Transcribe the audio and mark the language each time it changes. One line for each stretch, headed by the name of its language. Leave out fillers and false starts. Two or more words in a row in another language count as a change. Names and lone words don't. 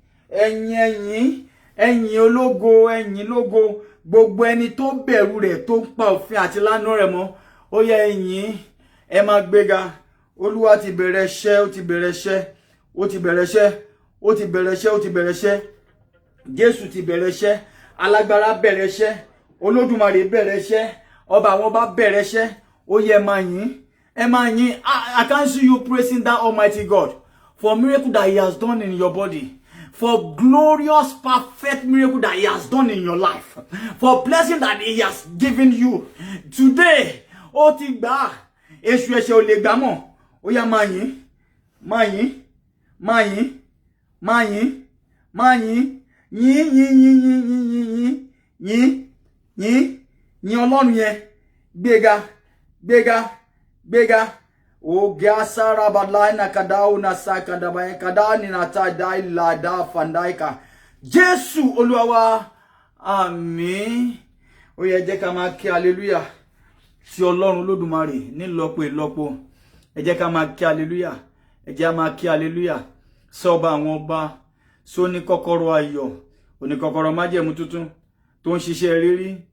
Yoruba: ẹ̀yin ológo ẹ̀yin lógo gbogbo ẹni tó bẹ̀rù rẹ̀ tó ń pa òfin àti lánà rẹ̀ mọ́ ó yẹ ẹ̀yin ẹ máa gbéga Olúwa ti bẹ̀rẹ̀ iṣẹ́ ó ti bẹ̀rẹ̀ iṣẹ́ ó ti bẹ̀rẹ̀ iṣẹ́ ó ti bẹ̀rẹ̀ iṣẹ́ ó ti bẹ̀rẹ̀ iṣẹ́ Jésù ti bẹ̀rẹ̀ iṣẹ́ alágbára bẹ̀rẹ̀ iṣẹ́ Olódùmarè bẹ̀rẹ̀ iṣẹ́ ọba àwọn ọba bẹ̀rẹ̀ iṣẹ́ ó yẹ ẹ máa yìn ẹ máa yìn
English: I can see you praising that Almighty God for miracle that He has done in your body, for glorious, perfect miracle that He has done in your life, for blessing that He has given you.
Yoruba: Today, ó ti gbà, èṣù ẹ̀ṣẹ̀ ò lè gbà mọ́. Ó yá máa yìn, máa yìn, máa yìn, máa yìn, máa yìn, yìn, yìn, yìn, yìn, yìn, yìn, yìn, yìn, yìn Ọlọ́run yẹn, gbéga, gbéga, gbéga. O gasara badlaina kadau na sakada ba kadani na ta dai la da fandaika Jésù Olúwa wa àmín ó yẹ jẹ́ ká máa kí hallelujah sí Ọlọ́run Olódùmarè ní lọ́pọ̀ ìlọ́pọ̀ ẹ jẹ́ ká máa kí hallelujah ẹ jẹ́ máa kí hallelujah sọ ọba àwọn ọba so ní kọ́kọ́rọ́ ayọ̀ òní kọ́kọ́rọ́ májẹ̀mú tuntun tó ń ṣiṣẹ́ rírí